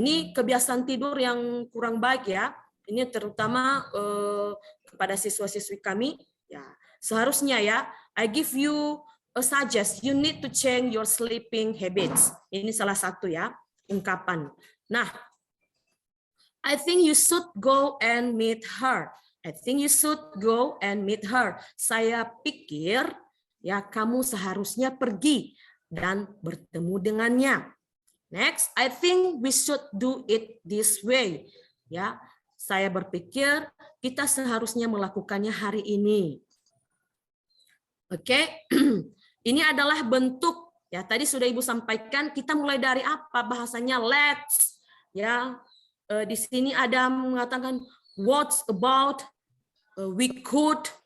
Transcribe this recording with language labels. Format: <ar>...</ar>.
<id>Ini kebiasaan tidur yang kurang baik ya. Ini terutama kepada siswa-siswi kami ya. Seharusnya ya,</id> <en>I give you a suggest, you need to change your sleeping habits.</en> <id>Ini salah satu ya ungkapan.</id> <en>Nah, I think you should go and meet her. I think you should go and meet her.</en> <id>Saya pikir ya kamu seharusnya pergi dan bertemu dengannya.</id> <en>Next, I think we should do it this way.</en> <id>Ya, saya berpikir kita seharusnya melakukannya hari ini. Oke, ini adalah bentuk ya. Tadi sudah Ibu sampaikan. Kita mulai dari apa bahasanya? Let's. Ya, di sini ada mengatakan</id> <en>what about, we could.</en>